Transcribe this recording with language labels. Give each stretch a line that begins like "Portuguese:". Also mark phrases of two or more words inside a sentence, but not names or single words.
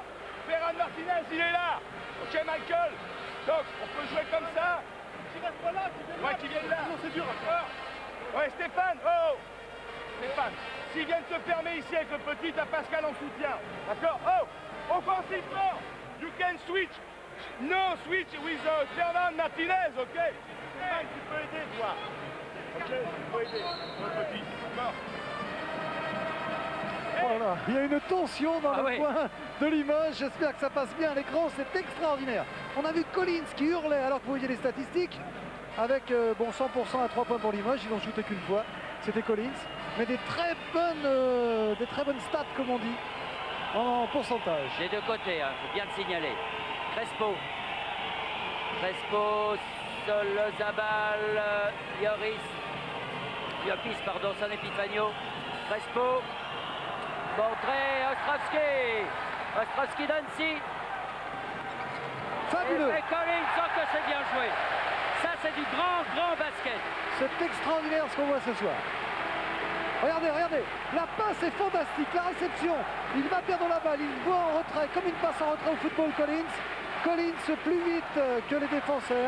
French: Ferran Martinez, il est là. Ok, Michael. Donc, on peut jouer comme ça. Qui reste pas là, qui vienne là. C'est dur. Ouais, Stéphane, Stéphane, s'il vient de te fermer ici avec le petit, t'as Pascal en soutien. D'accord? Offensivement,
English: you can switch. No switch with Ferran Martinez, ok?
French: Stéphane, tu peux aider, toi. Ok, tu peux aider. Le petit. D'accord? Voilà, il y a une tension dans le oui. coin de Limoges. J'espère que ça passe bien à l'écran, c'est extraordinaire. On a vu Collins qui hurlait alors que vous voyez les statistiques. Avec 100% à 3 points pour Limoges, ils n'ont shooté qu'une fois. C'était Collins. Mais des très bonnes stats, comme on dit, en pourcentage. Des deux côtés, hein, faut bien le signaler. Crespo. Crespo, Solozabal, Llopis, pardon, San Epifanio. Crespo. Montré, Ostrovski. Ostrovski Dancy. Fabuleux. Et Collins, oh que c'est bien joué. Ça, c'est du grand basket. C'est extraordinaire ce qu'on voit ce soir. Regardez, regardez. La passe est fantastique. La réception. Il va perdre la balle. Il voit en retrait, comme une passe en retrait au football Collins. Collins plus vite que les défenseurs.